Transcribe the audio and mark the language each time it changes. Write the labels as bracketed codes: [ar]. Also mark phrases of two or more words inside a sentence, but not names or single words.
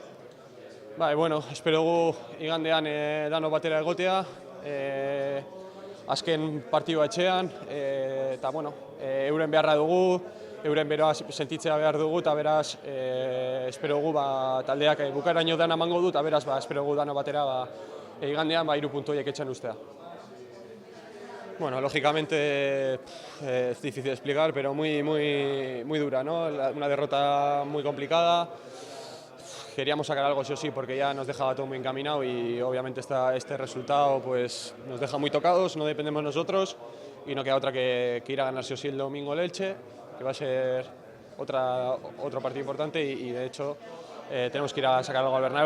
[eu] Bueno, espero dugu igandean dano batera egotea, azken partidua etxean, eta bueno, euren beharra dugu, euren beroa sentitzea behar dugu, eta beraz espero dugu taldeak bukaraino dana emango du, eta beraz espero dugu dano batera igandean 3 puntu horiek etxean ustea. [es] Bueno, lógicamente es difícil de explicar, pero muy dura, ¿no? Una derrota muy complicada. Queríamos sacar algo sí o sí porque ya nos dejaba todo muy encaminado y obviamente este resultado pues, nos deja muy tocados, no dependemos nosotros y no queda otra que ir a ganar sí o sí el domingo el Elche, que va a ser otro partido importante y de hecho tenemos que ir a sacar algo al Bernabéu.